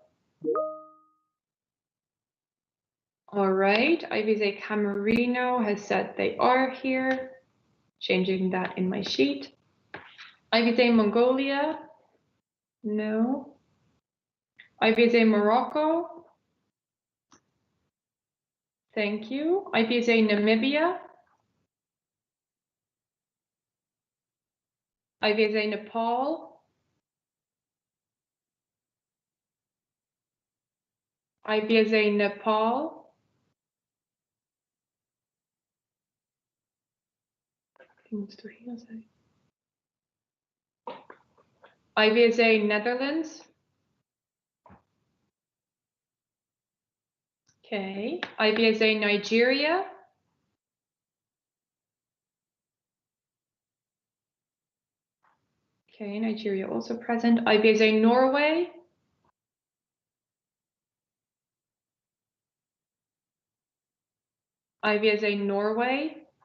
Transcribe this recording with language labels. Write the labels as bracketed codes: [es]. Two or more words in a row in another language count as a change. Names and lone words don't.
[en] All right, IVSA Camerino has said they are here. Changing that in my sheet. IVSA Mongolia. No. IVSA Morocco. Thank you. IVSA Namibia. IVSA Nepal. IVSA Nepal. IVSA Netherlands. Okay. IVSA Nigeria. Okay, Nigeria also present. IVSA Norway. IVSA Norway.